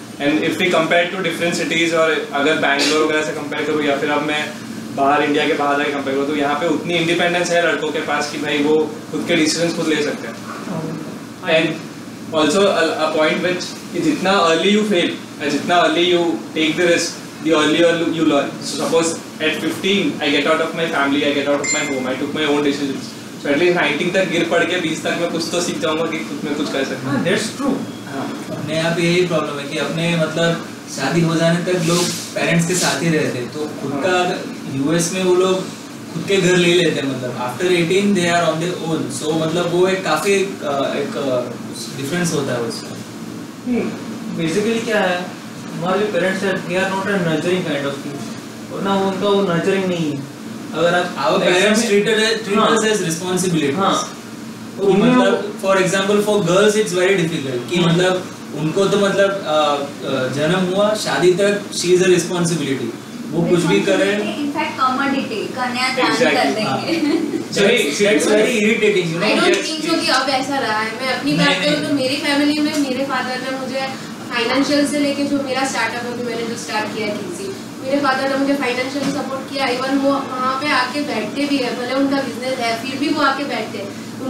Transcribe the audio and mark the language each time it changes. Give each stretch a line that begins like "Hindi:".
English: and if we compare to different cities,
Hindi: और अगर बैंगलोर वगैरह से कंपेयर करूँ या फिर अब मैं बाहर इंडिया के बाहर जाके कंपेयर करूँ तो यहाँ पे उतनी इंडिपेंडेंस है लड़कों के पास कि भाई वो खुद के डिसीजंस खुद ले सकते हैं।
English: And also a point which कि जितना early you fail, जितना early you take the risk, the earlier you learn. So suppose at 15 I get out of my family, I get out of my home, I took my own decisions. So at least
Hindi: 19 तक गिर पड़ के 20 तक मैं कुछ तो सीख जाऊंगा कि खुद में कुछ कर सकता हूँ।
English: That's true।
Hindi: अपने यहाँ पे यही प्रॉब्लम है कि अपने मतलब शादी हो जाने तक लोग पेरेंट्स के साथ ही रहते हैं, तो खुद का यूएस में वो लोग खुद के घर ले लेते हैं, मतलब
English: After 18 they are on their own.
Hindi: सो मतलब वो एक काफी एक डिफरेंस होता है उसमें। बेसिकली क्या है, हमारे जो पेरेंट्स हैं
English: they are not a nurturing kind of thing,
Hindi: और ना उनका वो नर्चरिंग नहीं है। अगर आप
English: Our parents treat us as responsibility.
Hindi: हाँ
English: तो मतलब for example for girls it's very difficult कि मतलब
Hindi: उनको तो मतलब जन्म हुआ शादी तक
English: she is a responsibility,
Hindi: वो कुछ भी करे इनफैक्ट कमोडिटी कन्यादान कर देंगे।
English: So it's very irritating, you know. I don't think so
Hindi: कि अब ऐसा रहा है। मैं अपनी बात करूँ तो मेरी फैमिली में मेरे फादर ने मुझे फाइनेंशियल से लेके जो मेरा स्टार्टअप है, मैंने जो स्टार्ट किया है किसी, मेरे फादर ने मुझे फाइनेंशियली सपोर्ट किया। इवन वो वहाँ पे आके बैठते भी है, भले उनका बिजनेस है फिर भी वो आके बैठते हैं।